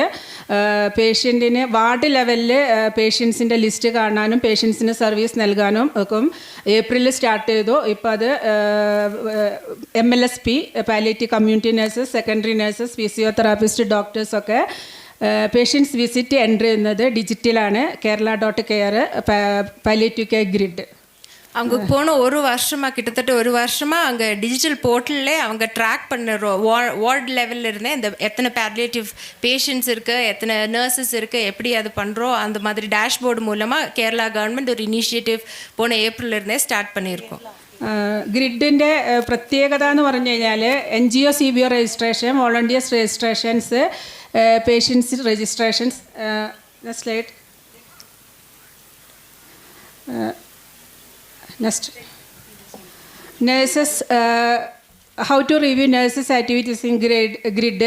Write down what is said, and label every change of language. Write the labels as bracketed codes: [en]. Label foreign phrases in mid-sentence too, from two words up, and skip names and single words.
[ml] പേഷ്യൻറ്റിന് [en] ward level [ml] പേഷ്യൻസിൻ്റെ ലിസ്റ്റ് കാണാനും പേഷ്യൻസിന് സർവീസ് നൽകാനും ഒക്കെ ഏപ്രിലിൽ സ്റ്റാർട്ട് ചെയ്തു. ഇപ്പോൾ അത് MLSP [en] palliative community nurses, secondary nurses, physiotherapist, [ml] ഡോക്ടേഴ്സൊക്കെ [en] patients visit enter [ml] ചെയ്യുന്നത് ഡിജിറ്റലാണ്. [en] Kerala.care palliative care grid. [ta] அவங்க போன ஒரு வருஷமாக கிட்டத்தட்ட ஒரு வருஷமாக அங்கே [en] digital portal [ta] அவங்க ட்ராக் பண்ணுறோம். [en] ward level [ta] இருந்தே இந்த எத்தனை [en] palliative patients [ta] இருக்குது, எத்தனை நர்சஸ் இருக்குது, எப்படி அது பண்ணுறோம், அந்த மாதிரி டேஷ்போர்டு மூலமாக கேரளா கவர்மெண்ட் ஒரு இனிஷியேட்டிவ் போன ஏப்ரல் இருந்தே ஸ்டார்ட் பண்ணியிருக்கோம். [ml] ഗ്രിഡിൻ്റെ പ്രത്യേകത എന്ന് പറഞ്ഞു കഴിഞ്ഞാൽ [en] NGO CBO registration, volunteers registrations, patients registrations. slide. next. nurses, how to review nurses activities in grid.